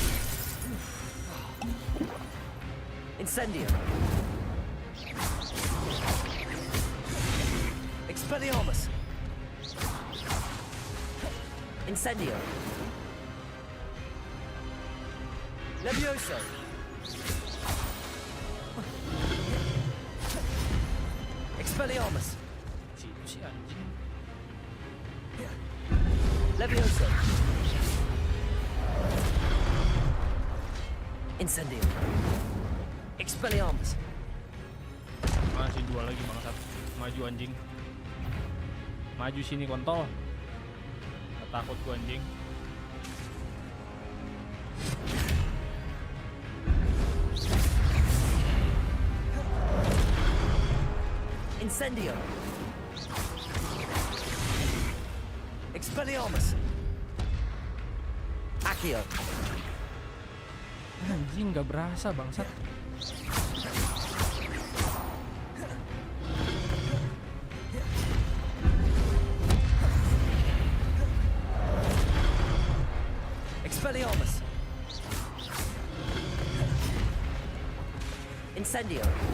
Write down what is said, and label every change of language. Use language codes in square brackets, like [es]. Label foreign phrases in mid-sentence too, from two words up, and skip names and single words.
[id] Incendio. Expelliarmus. Incendio. Levioso. Expelliarmus. Situ sih anjing. Levioso. Incendio. Expelliarmus. Masih dua lagi bangsat. Maju anjing. Maju sini kontol. Nggak takut gua anjing. Incendio. Expelliarmus. Accio. Anjing nggak berasa bangsat. Expelliarmus. Incendio.